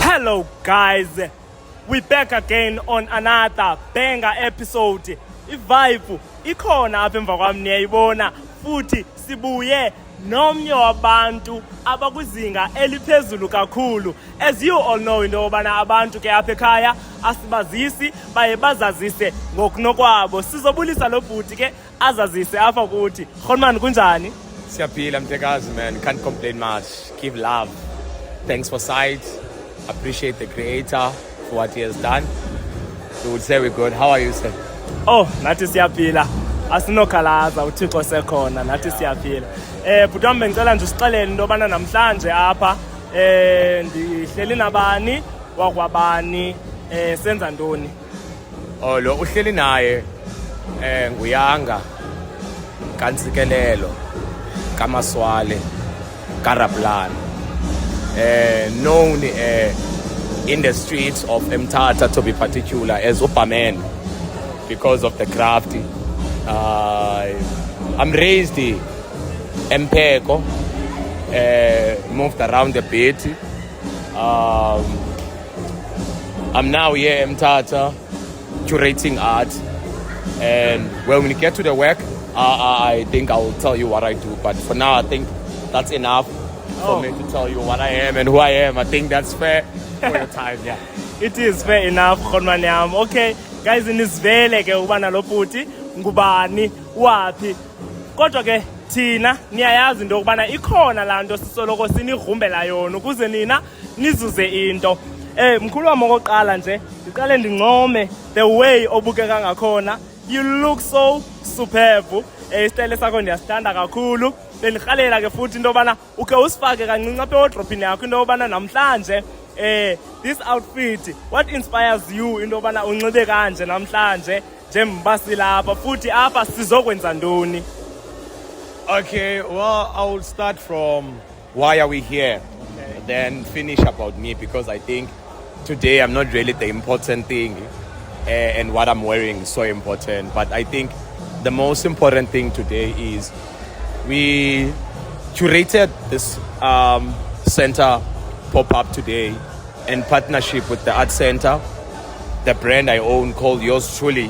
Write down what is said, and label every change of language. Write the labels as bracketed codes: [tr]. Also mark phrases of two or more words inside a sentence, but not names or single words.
[en] Hello guys, we back again on another banger episode. [xh] Ivibe ikhona apha emva kwami niyayibona futhi sibuye nomnye wabantu abakwizinga eliphezulu kakhulu. [en] As you all know [xh] into yobana abantu ke apha ekhaya asibazisi baye bazazise ngokunokwabo. Sizobulisa lo bhuti ke azazise apha kuthi. Khonman kunjani? Siyaphila mtekazi [en] man, can't complain much. Give love. Thanks for sight. Appreciate the creator for what he has done. We would say we're good. How are you, sir? [xh] Oh, nathi siyaphila. Asinokhalaza uThixo sekhona, nathi siyaphila. Bhuti wami bengicela nje usixelele into yobana namhlanje apha ndihleli nabani wakwabani senza ntoni? Oh, lo uhleli naye nguyanga kantsikelelo kamaswale karaplan. [en] Known in the streets of Mthatha to be particular as Upaman because of the craft. I'm raised in Mpeko, moved around a bit. I'm now here in Mthatha curating art, and when we get to the work, I think I will tell you what I do, but for now I think that's enough for me to tell you what I am and who I am. I think that's fair for your time, yeah. It is fair enough, [xh] khonman yami. [en] Okay, guys, [xh] nisivele ke ubana lo bhuti ngubani wapi. Kodwa ke thina niyayazi into ukubana ikhona la nto sisoloko sinigrumbela yona ukuze nina nizuze into. Mkhulu wami okoqala nje ndiqale ndingcome [en] the way [xh] obukeka ngakhona. [en] You look so superb. [xh] Isitayile sakho ndiyasithanda kakhulu. Bendihalela ke futhi into yobana uke usifake kancinci apha wardrobe yakho into yobana namhlanje [en] this outfit, what inspires you [xh] into yobana unxibe kanje namhlanje njembasi lapha futhi apha sizokwenza ntoni? [en] Okay, well, I will start from why are we here, then finish about me, because I think today I'm not really the important thing and what I'm wearing is so important. But I think the most important thing today is we curated this center pop-up today in partnership with the Art Center, the brand I own called Yours Truly.